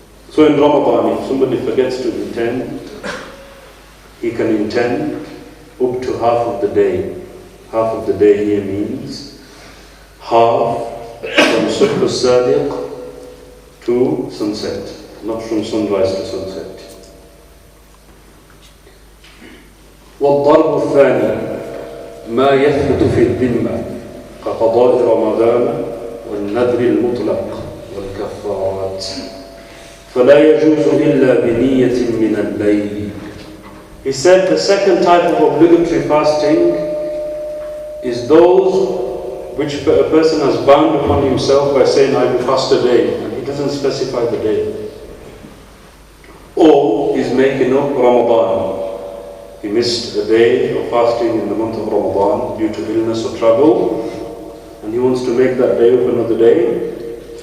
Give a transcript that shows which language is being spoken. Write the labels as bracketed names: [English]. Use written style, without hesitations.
[English] So in Ramadan, if somebody forgets to intend, he can intend up to half of the day. Half of the day here means half from subh as-sadiq to sunset, not from sunrise to sunset. [Arabic] والضرب الثاني ما يثبت في الذمة كقضاء رمضان والنذر المطلق والكفارات فلا يجوز إلا بنية من الليل. [English] He said the second type of obligatory fasting is those which a person has bound upon himself by saying, I will fast a day, and he doesn't specify the day. Or he's making up Ramadan. He missed a day of fasting in the month of Ramadan due to illness or travel, and he wants to make that day up another day.